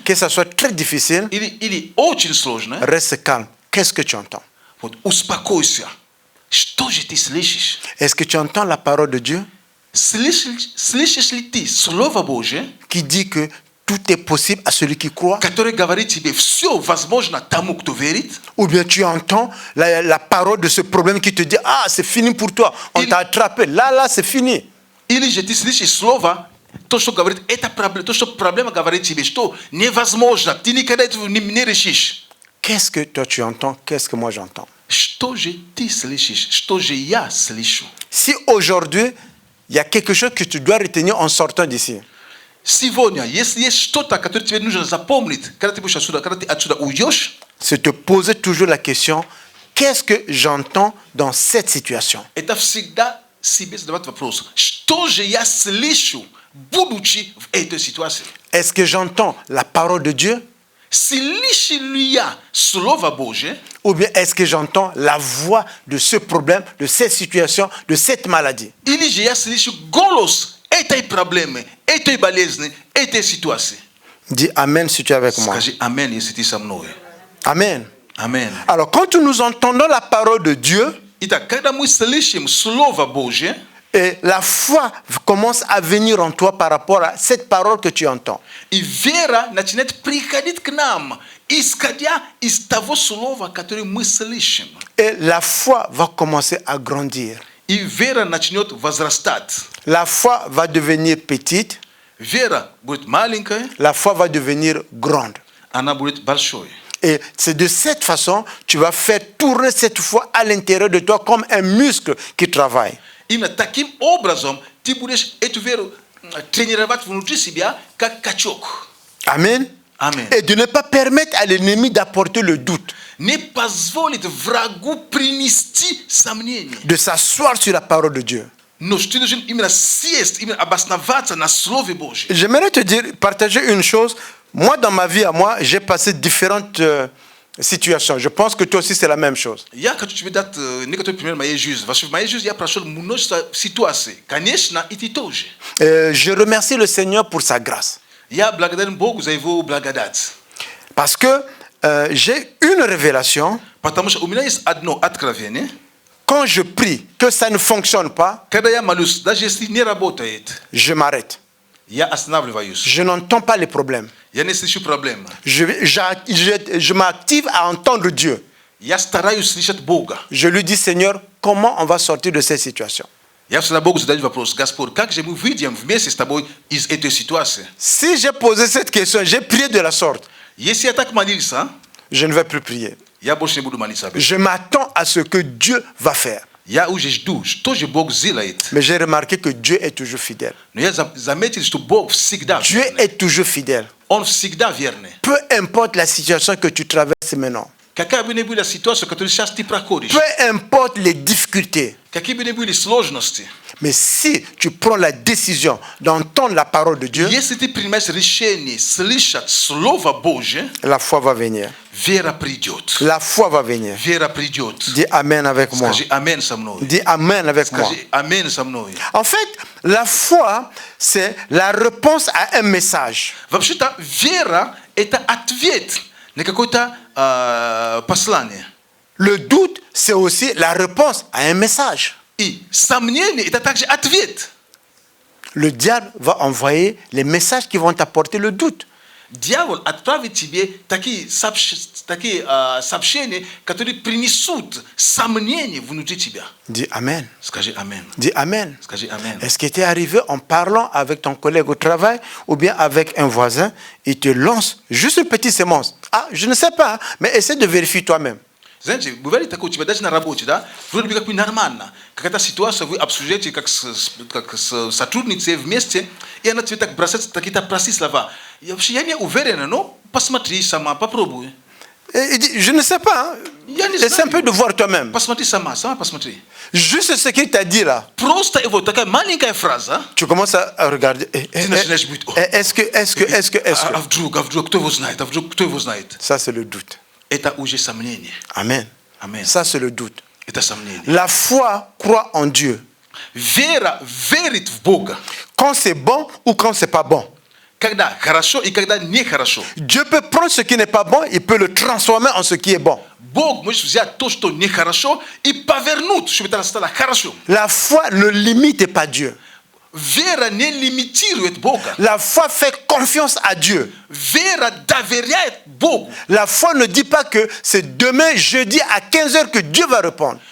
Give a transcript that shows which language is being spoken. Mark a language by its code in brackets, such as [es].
[fr] que ça soit très difficile, [ru] или очень сложная. [fr] reste calme. Qu'est-ce que tu entends? [ru] Вот успокойся. Что же ты слышишь? [fr] Est-ce que tu entends la parole de Dieu [ru] Слышишь ли ты Слово Божие, [fr] qui dit que tout est possible à celui qui croit? [ru] которое говорит тебе, все возможно тому, кто верит? [fr] Ou bien tu entends la parole de ce problème qui te dit, ah, c'est fini pour toi, on t'a attrapé, là, c'est fini. [ru] Или же ты слышишь Слово, то, что говорит, это проблема, то, что проблема говорит тебе, что невозможно, ты никогда этого не решишь. [fr] Qu'est-ce que toi tu entends? Qu'est-ce que moi j'entends? [ru] Что же ты слышишь? Что же я слышу? [fr] Si aujourd'hui, il y a quelque chose que tu dois retenir en sortant d'ici, [ru] Сегодня, если есть что-то, которое тебе нужно запомнить, когда ты будешь отсюда, когда ты отсюда уйдешь, [fr] c'est te poser toujours la question, qu'est-ce que j'entends dans cette situation? [ru] это всегда себе задавать вопрос. Что же я слышу, будучи в этой ситуации? [fr] Est-ce que j'entends la parole de Dieu? [ru] Слышу ли я Слово Божие? [fr] Ou bien est-ce que j'entends la voix de ce problème, de cette situation, de cette maladie? [ru] Или же я слышу голос этой проблемы, этой болезни, этой ситуации? [fr] Dis Amen si tu es avec moi. [ru] Скажи Амен, если ты со мной. [fr] Amen. [ru] Амен. [fr] Alors quand nous entendons la parole de Dieu, [ru] Итак, когда мы слышим Слово Божие, [fr] et la foi commence à venir en toi par rapport à cette parole que tu entends. [ru] и вера начинает приходить к нам, исходя из того слова, которое мы слышим. [fr] Et la foi va commencer à grandir. [ru] И вера начнет возрастать. [fr] La foi va devenir petite, [ru] Вера будет маленькая, [fr] la foi va devenir grande. [ru] она будет большой. [fr] Et c'est de cette façon tu vas faire tourner cette foi à l'intérieur de toi comme un muscle qui travaille. [ru] Именно таким образом ты будешь эту веру тренировать внутри себя, как качок. [fr] Amen. [ru] Amen. [fr] Et de ne pas permettre à l'ennemi d'apporter le doute, [ru] Не позволит врагу принести сомнения. [fr] de s'asseoir sur la parole de Dieu. [ru] Но ты должен именно сесть, именно обосноваться на Слове Божьем. [fr] J'aimerais te dire, partager une chose. Moi, dans ma vie, à moi, j'ai passé différentes situations. Je pense que toi aussi, c'est la même chose. [ru] Я хочу тебе дать некоторые примеры моей жизни. В моей жизни я прошел множество ситуаций. Конечно, и ты тоже. [fr] Je remercie le Seigneur pour sa grâce. [ru] Я благодарен Богу за Его благодать. [fr] Parce que j'ai une révélation. [ru] Потому что у меня есть одно откровение. [fr] Quand je prie que ça ne fonctionne pas, [ru] Когда я молюсь, даже если не работает, [fr] je m'arrête. [ru] я останавливаюсь. [fr] Je n'entends pas les problèmes. [ru] Я не слышу проблем. [fr] Je m'active à entendre Dieu. [ru] Я стараюсь слышать Бога. [fr] Je lui dis, Seigneur, comment on va sortir de cette situation? [ru] Я всегда Богу задаю вопрос: Господь, как же мы выйдем вместе с тобой из этой ситуации? [fr] Si j'ai posé cette question, j'ai prié de la sorte, [ru] Если я так молился, [fr] je ne vais plus prier. [ru] я больше не буду молиться. [fr] Je m'attends à ce que Dieu va faire. [ru] Я уже жду, что же Бог сделает. [fr] Mais j'ai remarqué que Dieu est toujours fidèle. [ru] Но я заметил, что Бог всегда [fr] Dieu [ru] верный. [fr] est toujours fidèle. [ru] Он всегда верный. [fr] Peu importe la situation que tu traverses maintenant. [ru] Какая бы ни была ситуация, которую сейчас ты проходишь, [fr] Peu importe les difficultés. [ru] какие бы ни были сложности, [fr] Mais si tu prends la décision d'entendre la parole de Dieu, [ru] если ты принимаешь решение слышать Слово Божье, [fr] la foi va venir. [ru] вера придет. [fr] La foi va venir. [ru] Вера придет. [fr] Dis Amen avec moi. [ru] Скажи Амен со мной. [fr] Dis Amen avec moi. [ru] Скажи Амен со мной. [fr] En fait, la foi, c'est la réponse à un message. [ru] Вообще-то вера – это ответ на какое-то послание. [fr] Le doute, c'est aussi la réponse à un message. [ru] И сомнение – это также ответ. [fr] Le diable va envoyer les messages qui vont t'apporter le doute. [ru] Дьявол отправит тебе такие сообщения, которые принесут сомнения внутри тебя. [fr] Dis Amen. [ru] Скажи Амен. [fr] Dis Amen. [ru] Скажи Амен. [fr] Est-ce que tu es arrivé en parlant avec ton collègue au travail ou bien avec un voisin, il te lance juste une petite sémence? Ah, je ne sais pas, mais essaie de vérifier toi-même. [ru] Знаете, бывает такое у тебя даже на работе, да? Вроде бы как бы нормально. Какая-то ситуация, вы обсуждаете как с сотрудницей вместе, и она тебе так бросает какие-то простые слова. И вообще я не уверен, но посмотри сама, попробуй. [fr] Et il dit, je ne sais pas. [ru] Я не [fr] Essaie un peu [ru] знаю. [fr] de voir toi-même. [ru] Посмотри сама посмотри. [fr] Juste ce qu'il t'a dit là. [ru] Просто его такая маленькая фраза. [fr] Tu commences à regarder. [ru] Ты начинаешь быть, [fr] Est-ce que. [ru] а вдруг, кто его знает, кто его знает? [fr] Ça, c'est le doute. [ru] Это уже сомнение. [fr] Amen. [ru] Amen. [fr] Ça, c'est le doute. [ru] Это сомнение. [fr] La foi croit en Dieu. [ru] Вера верит в Бога. [fr] Quand c'est bon ou quand c'est pas bon. [ru] когда хорошо и когда нехорошо. [fr] Dieu peut prendre ce qui n'est pas bon, il peut le transformer en ce qui est bon. [ru] Бог может взять то, что нехорошо, и повернуть, чтобы это стало хорошо. [fr] La foi ne limite pas Dieu. [ru] Вера не лимитирует Бога. [fr] La foi fait confiance à Dieu. [ru] Вера доверяет Богу. [fr] La foi ne dit pas que c'est demain, jeudi, à 15h que Dieu va répondre.